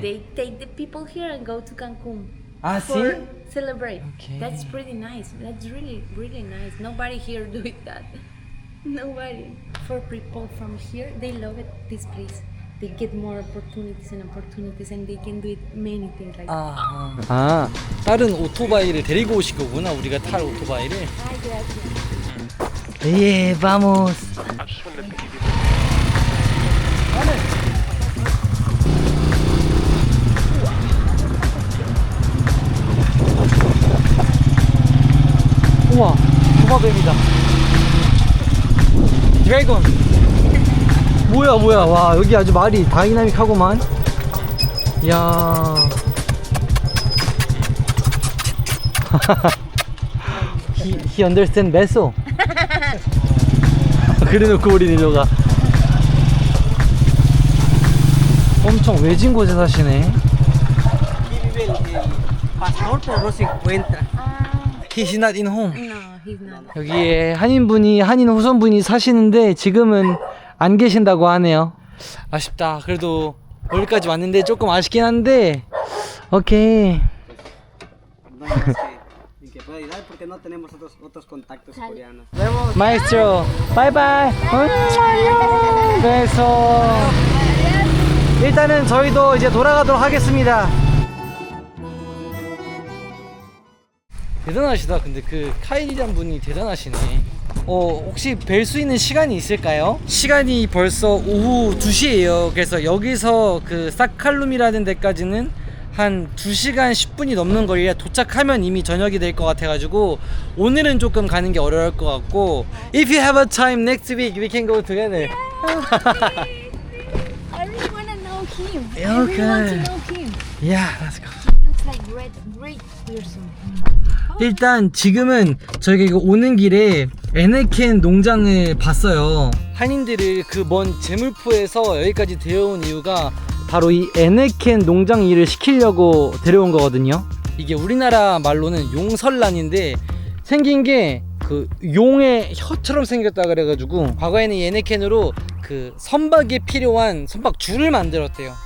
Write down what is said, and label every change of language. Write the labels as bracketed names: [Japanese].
[English] they take the people here and go to Cancun Ah, for [Spanish] sí? [English] celebrate. Okay. That's pretty nice. That's really really nice. Nobody here do it that. Nobody. For people from here, they love it. This place. They get more opportunities and they can do it many things like. [Korean] 아, 다른 오토바이를 데리고 오신 거구나. 우리가 탈 오토바이를. [Spanish] Ay, gracias. 예, vamos. [Korean] 우와, 도마뱀이다. 드래곤. 뭐야. 와, 여기 아주 말이 다이나믹하구만. 이야. [English] he understand meso. [Korean] 그래놓고 우리 일로가. 엄청 외진 곳에 사시네. [Spanish] Aquí vive el pastor, pero no se encuentra. [English] He's not in home. No, he's not. [Korean] 여기에 한인 후손분이 사시는데 지금은 안 계신다고 하네요. 아쉽다. 그래도 여기까지 왔는데 조금 아쉽긴 한데. 오케이. [Spanish] No hay más que pueda ayudar porque no tenemos otros contactos coreanos. [Korean] 마에스트로 바이바이. 그래서 일단은 저희도 이제 돌아가도록 하겠습니다. 대단하시다. 근데 그 카일이란 분이 대단하시네. 혹시 뵐 수 있는 시간이 있을까요? 시간이 벌써 오후 2시예요. 그래서 여기서 그 사칼룸이라는 데까지는 한 2시간 10분이 넘는 거리라 도착하면 이미 저녁이 될 것 같아가지고 오늘은 조금 가는 게 어려울 것 같고 [English] If you have a time next week we can go together. I really wanna know him. Okay. I really want to know him. Yeah, let's go. Looks like great person. [Korean] 일단 지금은 저희가 이거 오는 길에 에네켄 농장을 봤어요. 한인들을 그 먼 제물포에서 여기까지 데려온 이유가 바로 이 에네켄 농장 일을 시키려고 데려온 거거든요. 이게 우리나라 말로는 용설란인데 생긴 게 그 용의 혀처럼 생겼다 그래가지고 과거에는 이 에네켄으로 그 선박에 필요한 선박 줄을 만들었대요.